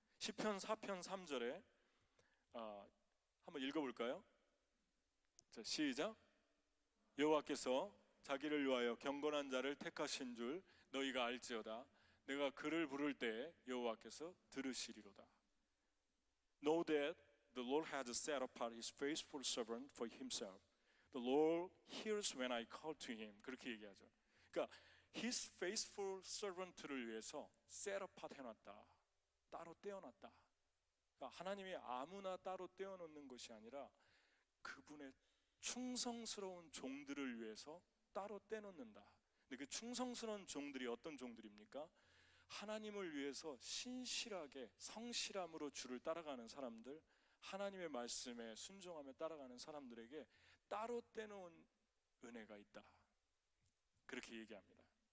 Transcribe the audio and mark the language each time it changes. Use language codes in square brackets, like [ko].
[ko] 시편 4편 3절에 한번 읽어볼까요? 자, 시작. 여호와께서 자기를 위하여 경건한 자를 택하신 줄 너희가 알지어다. 내가 그를 부를 때 여호와께서 들으시리로다. [en] Know that the Lord has set apart his faithful servant for himself. The Lord hears when I call to him. [ko] 그렇게 얘기하죠. 그러니까 [en] his faithful servant [ko] 를 위해서 [en] set apart [ko] 해놨다. 따로 떼어놨다. 그러니까 하나님이 아무나 따로 떼어놓는 것이 아니라 그분의 충성스러운 종들을 위해서 따로 떼놓는다. 근데 그 충성스러운 종들이 어떤 종들입니까? 하나님을 위해서 신실하게 성실함으로 주를 따라가는 사람들, 하나님의 말씀에 순종하며 따라가는 사람들에게 따로 떼놓은 은혜가 있다. 그렇게 얘기합니다.